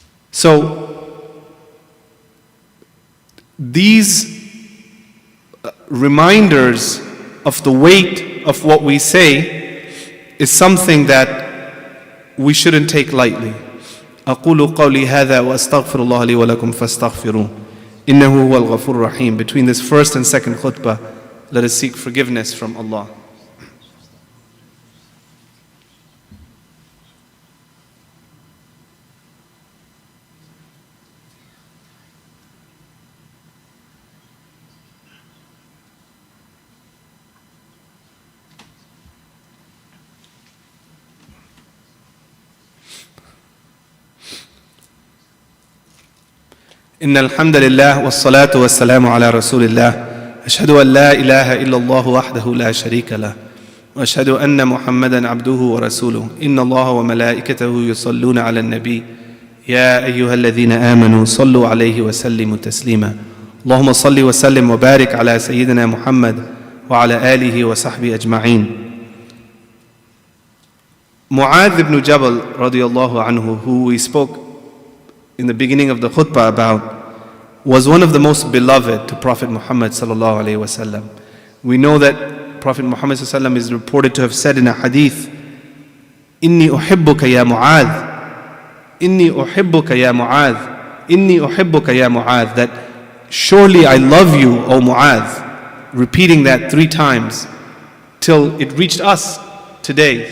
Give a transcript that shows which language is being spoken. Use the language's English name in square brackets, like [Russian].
[English] So, these reminders of the weight of what we say is something that we shouldn't take lightly. [Arabic] أقول قولي هذا وأستغفر الله لي ولكم فاستغفروه إنه هو الغفور الرحيم. [English] Between this first and second khutbah, let us seek forgiveness from Allah. [Arabic] إن الحمد لله والصلاة والسلام على رسول الله أشهد أن لا إله إلا الله وحده لا شريك له وأشهد أن محمدا عبده ورسوله إن الله وملائكته يصلون على النبي يا أيها الذين آمنوا صلوا عليه وسلموا تسليما اللهم صل وسلم وبارك على سيدنا محمد وعلى آله وصحبه أجمعين. [English] Mu'adh ibn Jabal radiallahu anhu, who we spoke in the beginning of the khutbah about, was one of the most beloved to Prophet Muhammad sallallahu alaihi wasallam. We know that Prophet Muhammad sallallahu alaihi wasallam is reported to have said in a hadith, [Arabic] "Inni uhibbuka ya Mu'adh, [English] inni uhibbuka ya Mu'adh, inni uhibbuka ya Mu'adh," that surely I love you, O Mu'adh, repeating that 3 times till it reached us today.